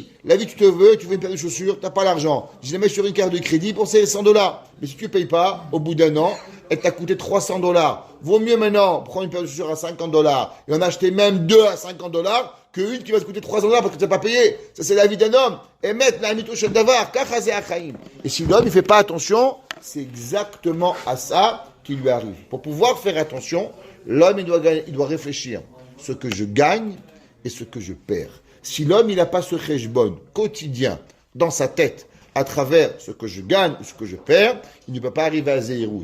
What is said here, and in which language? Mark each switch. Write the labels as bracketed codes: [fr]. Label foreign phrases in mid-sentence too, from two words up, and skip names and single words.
[fr] La vie, tu veux une paire de chaussures, tu n'as pas l'argent. Je les mets sur une carte de crédit pour ces $100. Mais si tu ne payes pas, au bout d'un an, elle t'a coûté $300. Vaut mieux maintenant prendre une paire de chaussures à $50 et en acheter même 2 à $50 qu'une qui va te coûter $300 parce que tu n'as pas payé. Ça, c'est la vie d'un homme. Et mettre [he] לאמיתו של דבר, ככה זה החיים. [fr] Et si l'homme, il ne fait pas attention, c'est exactement à ça qui lui arrive. Pour pouvoir faire attention, l'homme, il doit réfléchir. Ce que je gagne et ce que je perds. Si l'homme, il n'a pas ce cheshbon quotidien dans sa tête, à travers ce que je gagne ou ce que je perds, il ne peut pas arriver à Zehirut.